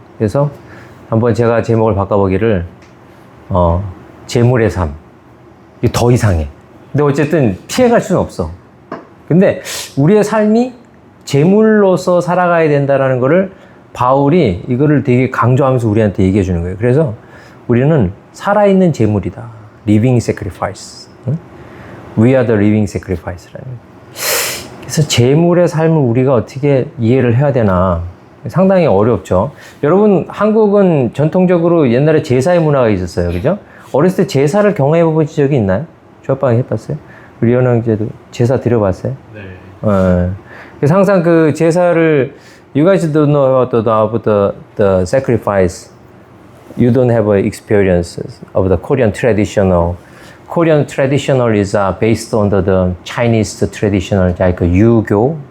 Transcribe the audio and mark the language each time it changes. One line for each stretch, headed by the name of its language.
Korean: 그래서 한번 제가 제목을 바꿔보기를 제물의 삶. 이게 더 이상해. 근데 어쨌든 피해갈 수는 없어. 근데 우리의 삶이 제물로서 살아가야 된다라는 거를 바울이 이거를 되게 강조하면서 우리한테 얘기해 주는 거예요. 그래서 우리는 살아있는 제물이다.
English: Living sacrifice. We are the living sacrifice라는.
Korean: 그래서 제물의 삶을 우리가 어떻게 이해를 해야 되나 상당히 어렵죠. 여러분 한국은 전통적으로 옛날에 제사의 문화가 있었어요. 그죠? 어렸을 때 제사를 경험해 본 적이 있나요? 조합방 해봤어요? 우리 연호 형제도 제사 드려봤어요? 네. 그래서 항상 그 제사를
English: You guys don't know about the sacrifice. You don't have experiences of the Korean traditional. Korean traditional is based on the Chinese traditional, like Yugo.